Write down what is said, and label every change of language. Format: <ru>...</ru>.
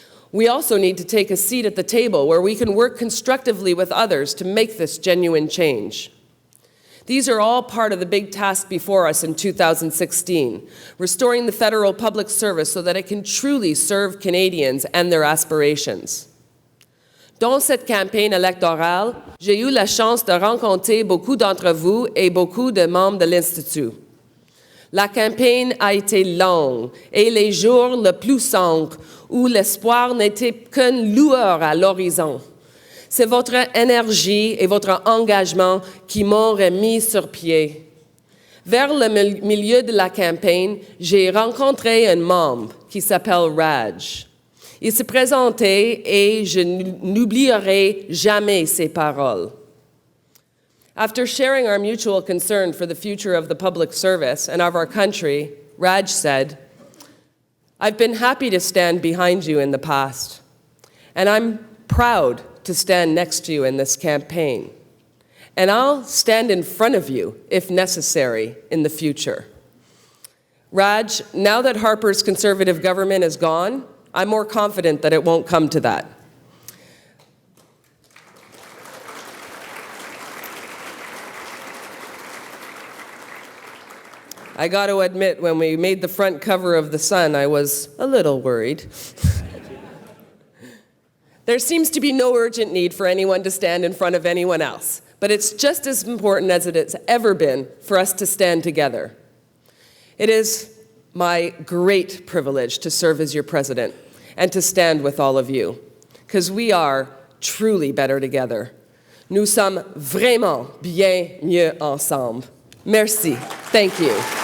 <en>We also need to take a seat at the table where we can work constructively with others to make this genuine change. These are all part of the big task before us in 2016, restoring the federal public service so that it can truly serve Canadians and their aspirations.</en> <fr>Dans cette campagne électorale, j'ai eu la chance de rencontrer beaucoup d'entre vous et beaucoup de membres de l'Institut. La campagne a été longue et les jours les plus sombres où l'espoir n'était qu'une lueur à l'horizon. C'est votre énergie et votre engagement qui m'ont remis sur pied. Vers le milieu de la campagne, j'ai rencontré un membre qui s'appelle Raj. Il s'est présenté et je n'oublierai jamais ses paroles.</fr> <en>After sharing our mutual concern for the future of the public service and of our country, Raj said, "I've been happy to stand behind you in the past, and I'm proud to stand next to you in this campaign. And I'll stand in front of you, if necessary, in the future." Raj, now that Harper's Conservative government is gone, I'm more confident that it won't come to that. I got to admit, when we made the front cover of The Sun, I was a little worried. There seems to be no urgent need for anyone to stand in front of anyone else, but it's just as important as it has ever been for us to stand together. It is my great privilege to serve as your president and to stand with all of you, because we are truly better together.</en> <fr>Nous sommes vraiment bien mieux ensemble. Merci.</fr> <en>Thank you.</en>